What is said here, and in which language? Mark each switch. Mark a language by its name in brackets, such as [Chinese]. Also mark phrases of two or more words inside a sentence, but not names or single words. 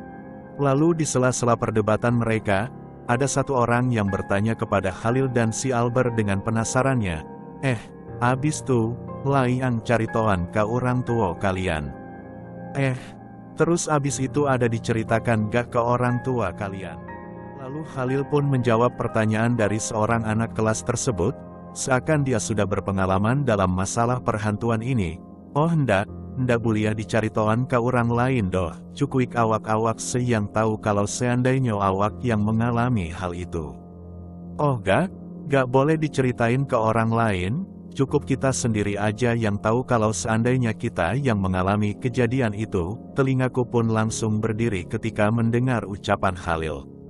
[Indonesian] Lalu di sela-sela perdebatan mereka, ada satu orang yang bertanya kepada Halil dan si Albert dengan penasarannya, abis tuh, [Minangkabau] yang caritoan ke orang tua kalian. [Indonesian] Terus abis itu ada diceritakan gak ke orang tua kalian? Lalu Halil pun menjawab pertanyaan dari seorang anak kelas tersebut, seakan dia sudah berpengalaman dalam masalah perhantuan ini. [Minangkabau] Oh ndak buliah dicaritoan ke orang lain doh, cukuik awak-awak yang tahu kalau seandainya awak yang mengalami hal itu. [Indonesian] Oh gak, Gak boleh diceritain ke orang lain, cukup kita sendiri aja yang tahu. Kalau seandainya kita yang mengalami kejadian itu, telingaku pun langsung berdiri ketika mendengar ucapan Khalil.